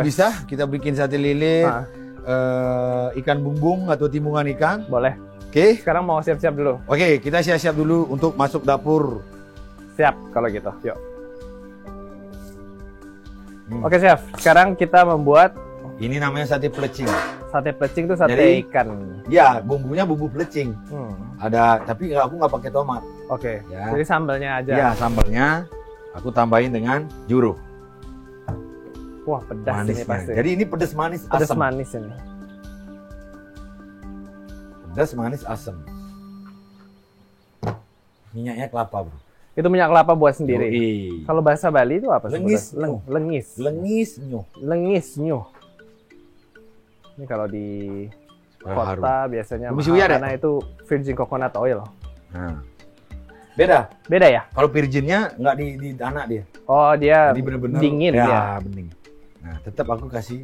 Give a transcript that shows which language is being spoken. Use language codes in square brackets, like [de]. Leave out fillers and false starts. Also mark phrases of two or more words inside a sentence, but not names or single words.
[id] bisa. Kita bikin sate lilit, Ah. ikan bumbung atau timbungan ikan. Boleh. Oke. Sekarang mau siap-siap dulu. Oke, kita siap-siap dulu untuk masuk dapur. Siap kalau gitu. Yuk. Hmm. Oke Chef, sekarang kita membuat Ini namanya sate pelecing. sate plecing itu sate Jadi- ikan. Ya, bumbunya bumbu pelecing. Hmm. Ada, tapi aku nggak pakai tomat. Oke. Ya. Jadi sambalnya aja. Ya, sambalnya aku tambahin dengan jeruk. Wah, pedas ini Manisnya. pasti. Jadi ini pedas manis pedas asam. manis ini. Pedas manis asam. Minyaknya kelapa, bro. Itu minyak kelapa buat sendiri. Yoi. Kalau bahasa Bali itu apa sih? Lengis. Lengis. [ban] Lengis nyuh. Lengis nyuh. [id] Ini kalau di kota biasanya Bumi mahal suya deh. karena itu [en] virgin coconut oil. [id] Nah. Beda. Beda ya? Kalau virginnya nggak di tanah dia. Oh, dia Jadi bener-bener dingin ya, ya. bening. Nah, tetap aku kasih